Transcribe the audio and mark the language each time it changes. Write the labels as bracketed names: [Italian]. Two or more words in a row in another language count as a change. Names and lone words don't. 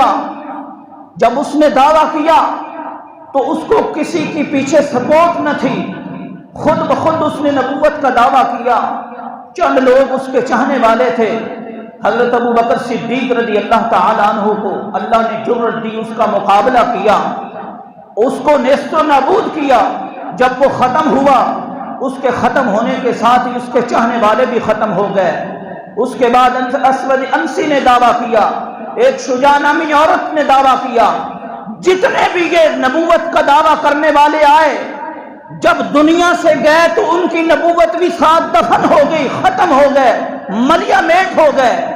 [Urdu] جب اس نے دعویٰ کیا تو اس کو کسی کی پیچھے سپورٹ نہ تھی، خود بخود اس نے نبوت کا دعویٰ کیا۔ چند لوگ اس کے چاہنے والے تھے، حضرت ابو بکر صدیق [Arabic] رضی اللہ تعالی عنہ [Urdu] کو اللہ نے جرأت دی، اس کا مقابلہ کیا، اس کو نیست و نابود کیا۔ جب وہ ختم ہوا، اس کے ختم ہونے کے ساتھ ہی اس کے چاہنے والے بھی ختم ہو گئے۔ اس کے بعد اسود انسی نے دعویٰ کیا، ایک شجاع نامی عورت نے دعویٰ کیا۔ جتنے بھی یہ نبوت کا دعویٰ کرنے والے آئے، جب دنیا سے گئے تو ان کی نبوت بھی ساتھ دفن ہو گئی، ختم ہو گئے، ملیا میٹ ہو گئے۔